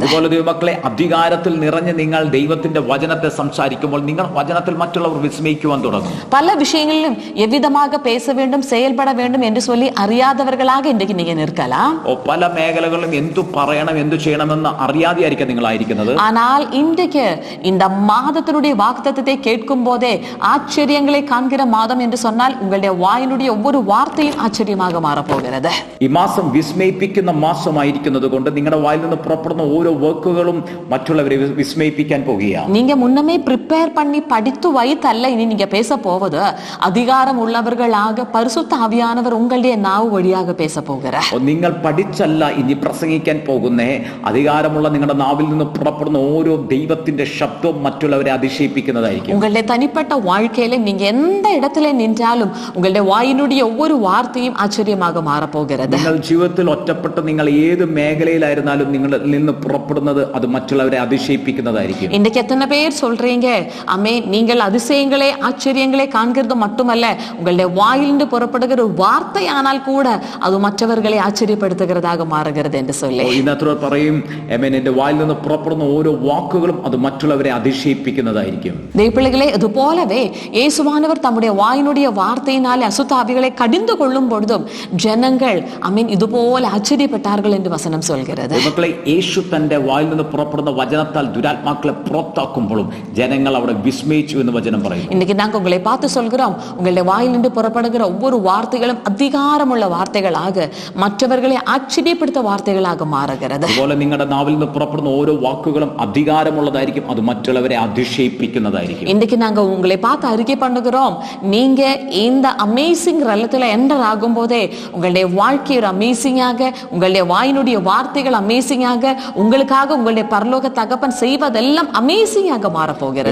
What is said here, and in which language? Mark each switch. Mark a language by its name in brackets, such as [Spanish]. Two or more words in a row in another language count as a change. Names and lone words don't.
[Malayalam] അതുപോലെ ദൈവമക്കളെ, അധികാരത്തിൽ നിറഞ്ഞ് നിങ്ങൾ ദൈവത്തിന്റെ വചനത്തെ സംസാരിക്കുമ്പോൾ നിങ്ങൾ വചനത്തിൽ മറ്റുള്ളവർ വിസ്മയിക്കുവാൻ തുടങ്ങും. [Tamil] பல விஷயங்களிலும் எவ்விதமாக பேச வேண்டும், செயல்பட வேண்டும் என்று சொல்லி அறியாதவர்களாக இன்றைக்கு நீங்க நிற்கலாம். [Malayalam] പല മേഖലകളിലും എന്തു പറയണം എന്തു ചെയ്യണമെന്ന് അറിയാതെയായിരിക്കും നിങ്ങളായിരിക്കുന്നത്. [Tamil] ஆனால் இன்றைக்கு இந்த மாதத்தினுடைய வாக்குத்தத்தத்தை கேட்கும் போதே ஆச்சரியங்களை காண்கிற மாதம் என்று சொன்னால் உங்களுடைய வாயினுடைய ஒவ்வொரு வார்த்தையும் ஆச்சரியமாக மாறப்போகிறது. [Malayalam] ഈ മാസം വിസ്മയിപ്പിക്കുന്ന മാസമായിരിക്കുന്നത് കൊണ്ട് നിങ്ങളുടെ വായിൽ നിന്ന് പുറപ്പെടുന്ന ഓരോ വാക്കുകളും മറ്റുള്ളവരെ വിസ്മയിപ്പിക്കാൻ പോകുകയാണ്. [Tamil] நீங்க முன்னமே ப்ரிப்பேர் பண்ணி படித்து வைத்தல்ல இனி நீங்க பேச போவது, அதிகாரம் உள்ளவர்களாக பரிசுத்த ஆவியானவர் உங்களுடைய நாவு வழியாக பேச போகிறார். [Malayalam] നിങ്ങൾ പഠിച്ചല്ല ഇനി പ്രസംഗിക്കാൻ പോകുന്നേ, അധികാരമുള്ള നിങ്ങളുടെ നാവിൽ നിന്ന് പുറപ്പെടുന്ന ഓരോ ദൈവത്തിന്റെ ശബ്ദവും മറ്റുള്ളവരെ അതിശയിപ്പിക്കുന്നതായിരിക്കും. [Tamil] உங்களுடைய தனிப்பட்ட வாழ்க்கையில நீங்க எந்த இடத்துல நின்றாலும் உங்களுடைய வாயினுடைய ஒவ்வொரு வார்த்தையும் ஆச்சரியமாக மாறப்போகிறது. [Malayalam] നിങ്ങൾ ജീവിതത്തിൽ ഒറ്റപ്പെട്ട് നിങ്ങൾ ഏത് മേഖലയിലായിരുന്നാലും നിങ്ങളിൽ നിന്ന് പുറപ്പെടുന്നത് അത് മറ്റുള്ളവരെ അതിശയിപ്പിക്കുന്നതായിരിക്കും. [Tamil] இன்னைக்கு எத்தனை பேர் சொல்றீங்க, அமே நீங்கள் அதிசயங்களே ஆச்சரியங்களே காண்கிறது மட்டுமல்ல, உங்களுடைய வாயிலிருந்து புறப்படுகிற வார்த்தையானால் கூட அது மற்றவர்களை ஆச்சரியப்படுத்துகிறதாக மாறுகிறது என்று சொல்லி [Malayalam] ഇന്നത്തെ പറയും, എന്റെ വായിൽ നിന്ന് പുറപ്പെടുന്ന ഓരോ വാക്കുകളും അത് മറ്റുള്ളവരെ അതിശയിപ്പിക്കുന്നതായിരിക്കും. [Tamil] தெய்வபிள்ளைகளே, அதுபோலவே இயேசுவானவர் தம்முடைய வாயினுடைய வார்த்தையினாலே அசுத்த ஆவிகளை கடிந்து கொள்ளும் பொழுதும் ஜனங்கள் இதுபோல ஆச்சரியப்பட்டார்கள் என்று வசனம் சொல்கிறது. [Malayalam] മക്കളെ, യേശു തന്റെ വായിൽ നിന്ന് പുറപ്പെടുന്ന വചനത്താൽ ദുരാത്മാക്കളെ പുറത്താക്കുമ്പോഴും ജനങ്ങൾ അവിടെ വിസ്മയിച്ചു എന്ന് വചനം പറയുന്നു. [Tamil] இன்னைக்கு நாங்க உங்களை பார்த்து சொல்கிறோம், உங்களுடைய வாயிலிருந்து புறப்படுகிற ஒவ்வொரு வார்த்தைகளும் அதிகாரமுள்ள வார்த்தைகளாக மற்றவர்களை ஆச்சரியப்படுத்த வார்த்தைகளாக மாறுகிறது. [Malayalam] അതുപോലെ നിങ്ങളുടെ നാവിൽ നിന്ന് പുറപ്പെടുന്ന ഓരോ വാക്കുകളും അധികാരമുള്ളതായിരിക്കും, അത് മറ്റുള്ളവരെ അതിശയിപ്പിക്കുന്നതായിരിക്കും. [Tamil] இன்னைக்கு நாங்க உங்களை பார்த்து அறிக்கை பண்ணுகிறோம், நீங்க இந்த அமேசிங் ரலத்துல என்டர் ஆகும் போதே உங்களுடைய வாழ்க்கை ஒரு அமேசிங்காக, உங்களுடைய வாயினுடைய வார்த்தைகள் அமேசிங்காக, உங்களுக்காக உங்களுடைய பரலோக தகப்பன் செய்வதெல்லாம் [Malayalam] അമേസിംഗ് മാറപ്പോകുന്നത്.